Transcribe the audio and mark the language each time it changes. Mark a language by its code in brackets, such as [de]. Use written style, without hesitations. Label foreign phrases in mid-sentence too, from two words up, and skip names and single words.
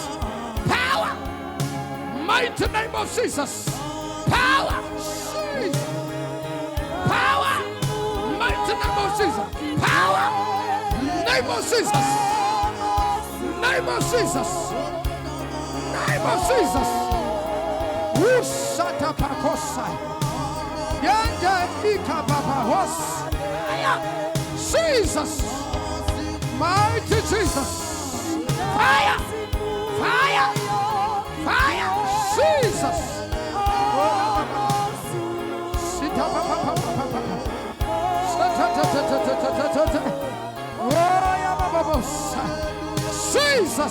[en] Power. Mighty name of Jesus. Power. Jesus. Power. Mighty name of Jesus. Power. Name of Jesus. Name of Jesus. Name of Jesus. Usata pakosai. Yanda ika baba hos. Jesus. Mighty Jesus. Fire. Fire. Fire. Jesus. Jesus.